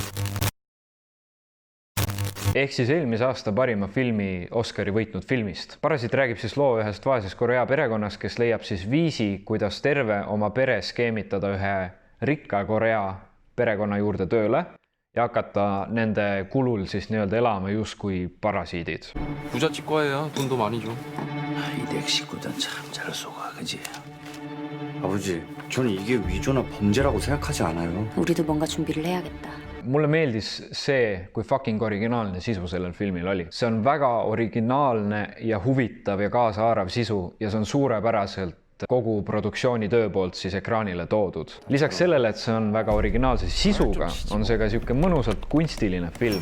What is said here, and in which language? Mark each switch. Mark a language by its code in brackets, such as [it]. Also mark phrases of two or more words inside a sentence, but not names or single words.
[et] Ehk siis eelmise aasta parima filmi Oscari võitnud filmist. Parasiit räägib siis loo ühest vaesest Korea perekonnast, kes leiab siis viisi, kuidas terve oma pere skeemitada ühe rikka Korea perekonna juurde tööle ja hakata nende kulul siis nii-öelda elama justkui parasiidid. [ko] 부잣집 거예요. 돈도 많이 줘. 이 넥시구단 참 잘 속아, 그지? 아버지, 저는 이게 위조나 범죄라고 생각하지 않아요. 우리도 뭔가 준비를 해야겠다. [et] Mulle meeldis see, kui fucking originaalne sisu sellel filmil oli. See on väga originaalne ja huvitav ja kaasaarav sisu ja see on suurepäraselt kogu produktsioonitöö poolt siis ekraanile toodud. Lisaks sellele, et see on väga originaalse sisuga, on see ka siuke mõnusalt kunstiline film.